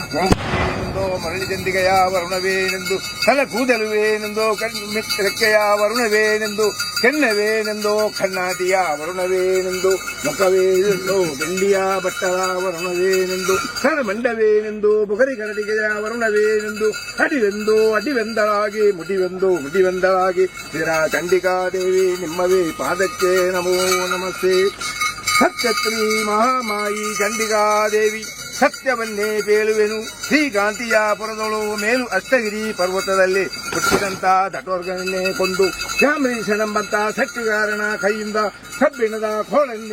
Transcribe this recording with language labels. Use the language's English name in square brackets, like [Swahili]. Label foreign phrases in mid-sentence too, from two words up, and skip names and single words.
[Kannada] ಮರಳಿ ಚಂದಿಗೆಯ ವರುಣವೇನೆಂದು ತಲೆ ಕೂದಲುವೇನೆಂದು ರೆಕ್ಕೆಯ ವರುಣವೇನೆಂದು ಕೆನ್ನವೇನೆಂದು ಕಣ್ಣಾಟಿಯ ವರುಣವೇನೆಂದು ಮುಖವೇನೆಂದು ಬೆಳ್ಳಿಯ ಬಟ್ಟದ ವರುಣವೇನೆಂದು ತಲೆಮಂಡವೇನೆಂದು ಬುಗರಿ ಕರಡಿಗೆಯ ವರುಣವೇನೆಂದು ಅಡಿವೆಂದಳಾಗಿ ಮುಡಿವೆಂದಳಾಗಿ ಸ್ಥಿರ ಚಂಡಿಕಾದೇವಿ ನಿಮ್ಮವೇ ಪಾದಕ್ಕೆ ನಮೋ ನಮಸ್ತೆ. ಸತ್ಯಶ್ರೀ ಮಹಾಮಾಯಿ ಚಂಡಿಕಾದೇವಿ ಸತ್ಯವನ್ನೇ ಬೇಳುವೆನು. ಶ್ರೀಕಾಂತಿಯ ಪುರದೊಳು ಮೇಲು ಅಷ್ಟಗಿರಿ ಪರ್ವತದಲ್ಲಿ ಹುಟ್ಟಿದಂತ ದಟೋರ್ಗನನ್ನೇ ಕೊಂದು ಶ್ಯಾಮರೀಶನೆಂಬಂತ ಸಟ್ಟಿಗಾರನ ಕೈಯಿಂದ ಕಬ್ಬಿಣದ ಕೋಳನ್ನೇ